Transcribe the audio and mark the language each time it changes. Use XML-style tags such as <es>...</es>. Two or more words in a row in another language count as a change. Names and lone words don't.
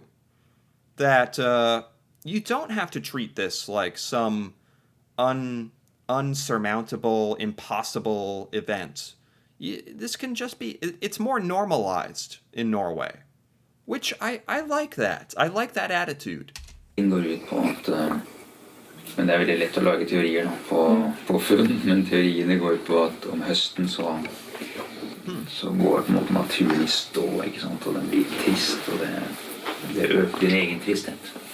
<en>That you don't have to treat this like some unsurmountable, impossible event. This can just be, it's more normalized in Norway. Which I like that. I like that attitude.</en> <no>Går ut på at, men det er veldig lett å lage teorier da, på funn, men teoriene går ut på at om høsten så går på en måte naturen i stå, ikke sant, og den blir trist, og det øker din egen tristhet.</no>